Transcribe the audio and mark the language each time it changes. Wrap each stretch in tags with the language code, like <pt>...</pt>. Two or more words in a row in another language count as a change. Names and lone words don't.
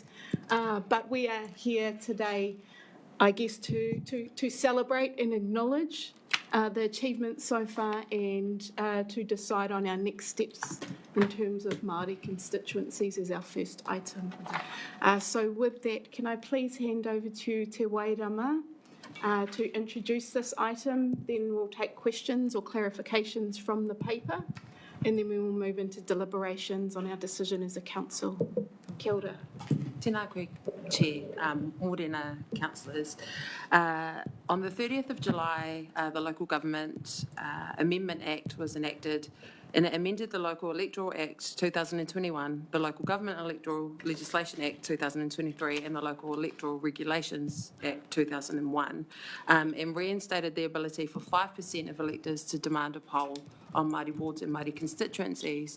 <en>But we are here today, I guess, to celebrate and acknowledge the achievements so far and to decide on our next steps in terms of Māori constituencies as our first item. So with that, can I please hand over to Te Wairama to introduce this item, then we'll take questions or clarifications from the paper, and then we will move into deliberations on our decision as a council.</en> <mi>Kia ora. Tēnā koe, Chair, mōrena councillors.</mi> <en>On the 30th of July, the Local Government Amendment Act was enacted, and it amended the Local Electoral Act 2021, the Local Government Electoral Legislation Act 2023, and the Local Electoral Regulations Act 2001, and reinstated the ability for 5% of electors to demand a poll on Māori wards and Māori constituencies.</en>